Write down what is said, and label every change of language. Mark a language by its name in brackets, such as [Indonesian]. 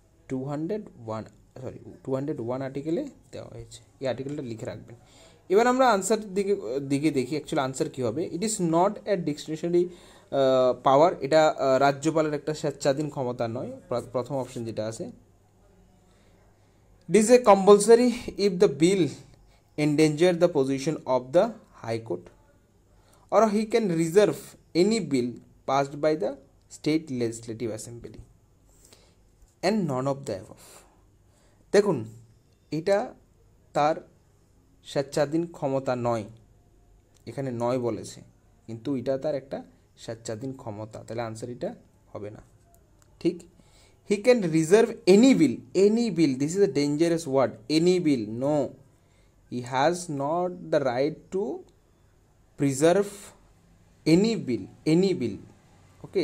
[Bangla] 201 আর্টিকেলে দেওয়া হয়েছে। এই আর্টিকেলটা লিখে রাখবেন। এবার আমরা আনসার দিকে দেখি অ্যাকচুয়ালি আনসার কী হবে। [English] it is not a discretionary power, [Bangla] এটা রাজ্যপালের একটা স্বেচ্ছাধীন ক্ষমতা নয়, প্রথম অপশন যেটা আছে। [English] It is a compulsory if the bill endanger the position of the High Court, or he can reserve any bill passed by the state legislative assembly and none of the above. [Bangla] দেখুন এটা তার স্বেচ্ছাধীন ক্ষমতা নয়, এখানে নয় বলেছে, কিন্তু এটা তার একটা স্বেচ্ছাধীন ক্ষমতা, তাহলে আনসার এটা হবে না। [English] ঠিক, he can reserve any bill, this is a dangerous word, any bill, no, he has not the right to preserve any bill, okay.